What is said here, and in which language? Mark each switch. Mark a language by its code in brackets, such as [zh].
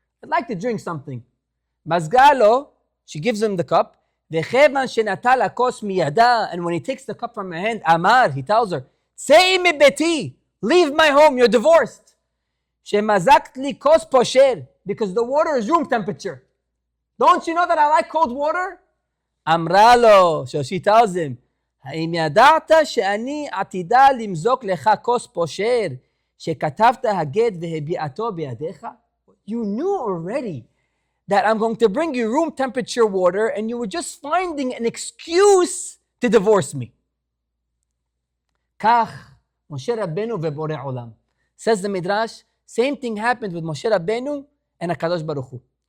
[en] I'd like to drink something. [he] Mazgalo, [en] she gives him the cup. [he] Vechevan shenatal hakos miyada. [en] And when he takes the cup from her hand, [he] Amar, [en] he tells her, [he] Sei mi beti, [en] leave my home, you're divorced. [he] Shemazakt li kos posher, [en] because the water is room temperature. Don't you know that I like cold water? [he] Amralo, [en] so she tells him, [he] האם ידעת שאני עתידה למזוק לך כוס פושר, שכתבת הגט והביאתו בידיך? [en] You knew already that I'm going to bring you room temperature water and you were just finding an excuse to divorce me. [he] כך, משה רבנו ובורא עולם. [en] Says the Midrash, same thing happened with Moshe Rabbeinu and HaKadosh Baruch Hu.